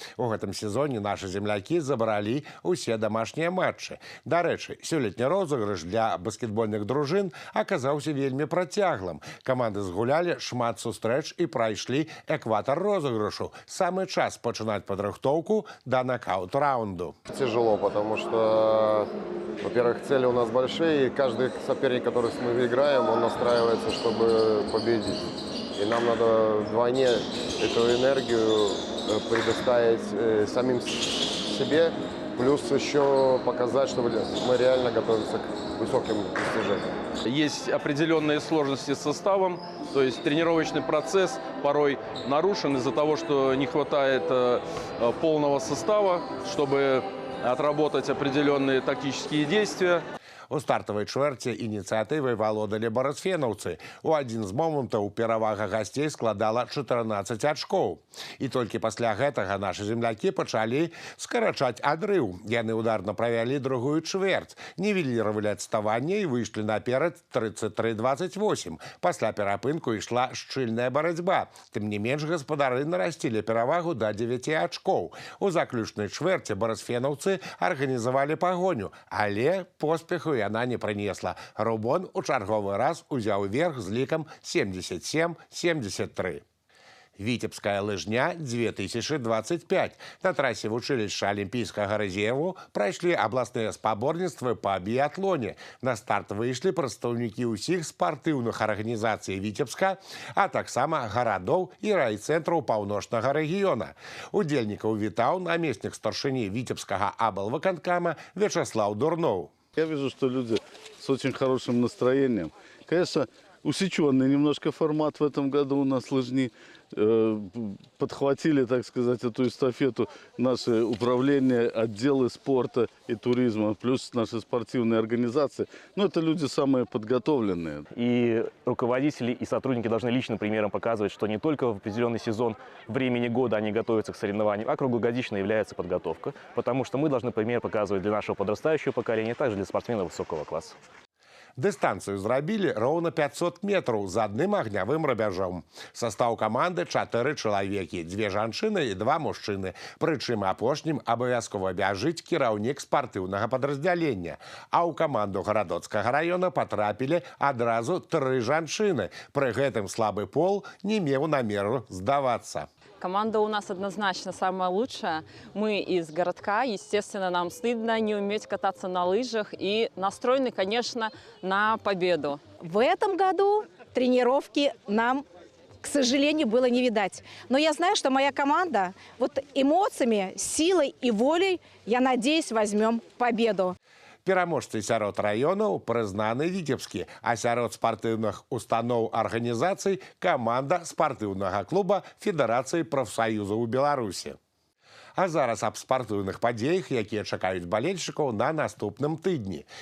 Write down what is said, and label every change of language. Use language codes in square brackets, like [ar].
[be] У гэтым сезоне нашы землякі забралі ўсе дамашнія матчы. Дарэчы, сёлетні розыгрыш для баскетбольных дружын аказаўся вельмі працяглым. Команды згулялі шмат сустрэч і прайшлі экватар розыгрышу. Самый час пачынаць падрыхтоўку да нокаут-раунду. [ru] Тяжело, потому что, во-первых, цели у нас большие, и каждый соперник, который мы играем, он настраивается, чтобы победить. И нам надо вдвойне эту энергию предоставить самим себе, плюс еще показать, что мы реально готовимся к высоким достижениям. Есть определенные сложности с составом, то есть тренировочный процесс порой нарушен из-за того, что не хватает полного состава, чтобы отработать определенные тактические действия. [be] У стартавай чвэрці ініцыятывай валодалі барысфенаўцы. У адзін з момантаў перавага гасцей складала 14 ачкоў. І толькі пасля гэтага нашы землякі пачалі скарачаць адрыў. Яны ударна правялі другую чвэрць, нівеліравалі адставанне і выйшлі наперад 33-28. Пасля перапынку ішла шчыльная барацьба. Тым не менш, гаспадары нарасцілі перавагу да 9 ачкоў. У заключнай чвэрці барысфенаўцы арганізавалі пагоню, але поспеху яна не прынесла. «Рубон» у чарговы раз узяў верх з лікам 77-73. Віцебская лыжня 2025. На трасе вучылішча алімпійскага рэзерву прайшлі абласныя спаборніцтвы па біятлоне. На старт выйшлі прадстаўнікі ўсіх спартыўных арганізацый Віцебска, а таксама гарадоў і райцэнтраў паўночнага рэгіёна. Удзельнікаў вітаў намеснік старшыні Віцебскага аблвыканкама Вячаслав Дурноў. [ru] Я вижу, что люди с очень хорошим настроением. Конечно, усеченный немножко формат в этом году у нас лыжни. Подхватили, так сказать, эту эстафету наши управления, отделы спорта и туризма, плюс наши спортивные организации. Ну, это люди самые подготовленные. И руководители, и сотрудники должны личным примером показывать, что не только в определенный сезон времени года они готовятся к соревнованиям, а круглогодично является подготовка. Потому что мы должны пример показывать для нашего подрастающего поколения, а также для спортсменов высокого класса. [be] Дыстанцыю зрабілі роўна 500 метраў з адным агнявым рубяжом. Састаў каманды 4 чалавекі, 2 жанчыны і 2 мужчыны. Прычым апошнім абавязкова бяжыць кіраўнік спартыўнага падраздзялення. А ў каманду гарадоцкага раёна патрапілі адразу 3 жанчыны. Пры гэтым слабы пол не меў намеру здавацца. [ru] Команда у нас однозначно самая лучшая. Мы из городка, естественно, нам стыдно не уметь кататься на лыжах и настроены, конечно, на победу. В этом году тренировки нам, к сожалению, было не видать. Но я знаю, что моя команда вот эмоциями, силой и волей, я надеюсь, возьмем победу. [be] Пераможцы сярод раёнаў прызнаны віцебскі, а сярод спартыўных устаноў арганізацый каманда спартыўнага клуба Федэрацыі прафсаюзаў у Беларусі. А зараз аб спартыўных падзеях, якія чакаюць балельшчыкаў на наступным тыдні.